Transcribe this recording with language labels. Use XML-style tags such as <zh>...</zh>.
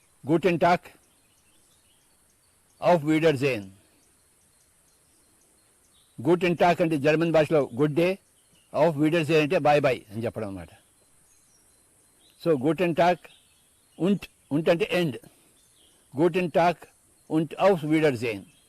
<de>Guten Tag, auf Wiedersehen. Guten Tag</de> <te>అంటే German భాషలో good day,</te> <de>ఆఫ్ విడర్సేన్</de> <te>అంటే bye bye అని చెప్పడం అన్నమాట. సో</te> <de>గూటెన్ టాక్ ఉంట్</de> <te>అంటే end.</te> <de>గూటెన్ టాక్ und auf Wiedersehen.</de>